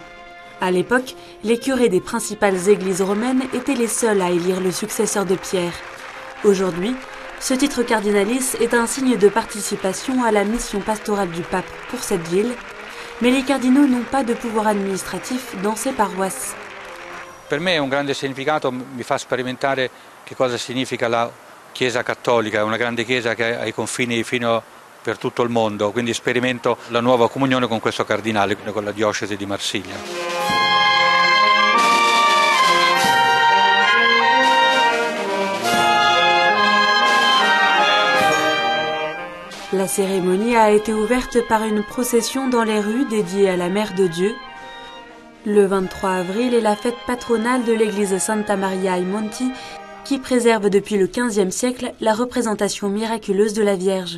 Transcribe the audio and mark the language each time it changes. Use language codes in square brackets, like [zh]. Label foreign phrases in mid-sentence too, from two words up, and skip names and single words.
[fr] À l'époque, les curés des principales églises romaines étaient les seuls à élire le successeur de Pierre. Aujourd'hui, ce titre cardinalis est un signe de participation à la mission pastorale du pape pour cette ville, mais les cardinaux n'ont pas de pouvoir administratif dans ces paroisses. [it] Per me un grande significato mi fa sperimentare che cosa significa la Chiesa cattolica, è una grande chiesa che ha i confini fino per tutto il mondo, quindi sperimento la nuova comunione con questo cardinale, con la diocesi di Marsiglia. [fr] La cérémonie a été ouverte par une procession dans les rues dédiée à la Mère de Dieu. Le 23 avril est la fête patronale de l'église Santa Maria ai Monti, qui préserve depuis le XVe siècle la représentation miraculeuse de la Vierge.